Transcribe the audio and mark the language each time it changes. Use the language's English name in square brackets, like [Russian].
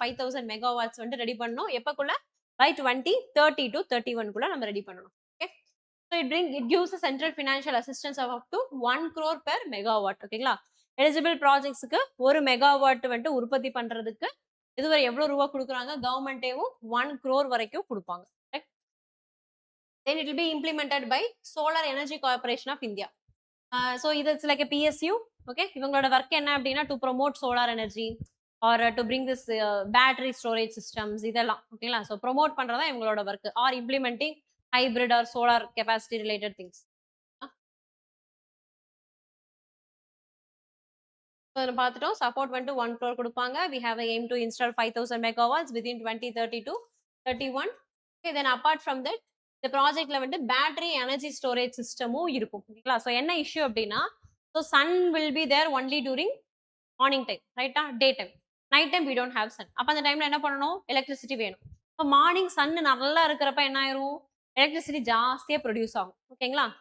[Tamil] 5000 megawatts வந்து ready பண்ணணும். எப்பக்குள்ள? By 2030 to 31 குள்ள நம்ம ரெடி பண்ணணும். Okay. [English] So it gives a central financial assistance of up to 1 crore per megawatt. ஓகேங்களா? [Tamil] Eligible ப்ராஜெக்ட்ஸ்க்கு 1 megawatt வந்துட்டு உற்பத்தி பண்றதுக்கு இதுவரை எவ்வளவு ரூபா கொடுக்குறாங்க? கவர்மெண்டேவும் 1 crore வரைக்கும் கொடுப்பாங்க. [English] Then it will be implemented by Solar Energy Corporation of India. So it's like a PSU. Okay, [Tamil] இவங்களோட ஒர்க் என்ன அப்படின்னா [English] To promote solar energy or to bring this battery storage systems இதெல்லாம். ஓகேங்களா? So promote பண்றதா இவங்களோட work or implementing hybrid or solar capacity related things. [Tamil] பார்த்துட்டோம். Support வந்துட்டு 1 crore கொடுப்பாங்க. [English] We have a aim to install 5000 megawatts within 2030 to 31. [Tamil] Okay, then apart from that இந்த ப்ராஜெக்ட்ல வந்து பேட்டரி எனர்ஜி ஸ்டோரேஜ் சிஸ்டமும் இருக்கும். ஓகேங்களா? ஸோ என்ன இஷ்யூ அப்படின்னா [English] So sun will be there only during morning time, ரைட்டா? Day time. Night time we don't have sun. [Tamil] அப்போ அந்த டைம்ல என்ன பண்ணணும்? எலக்ட்ரிசிட்டி வேணும். இப்போ மார்னிங் சன் நல்லா இருக்கிறப்ப என்ன ஆயிரும்? எலக்ட்ரிசிட்டி ஜாஸ்தியாக ப்ரொடியூஸ் ஆகும். ஓகேங்களா?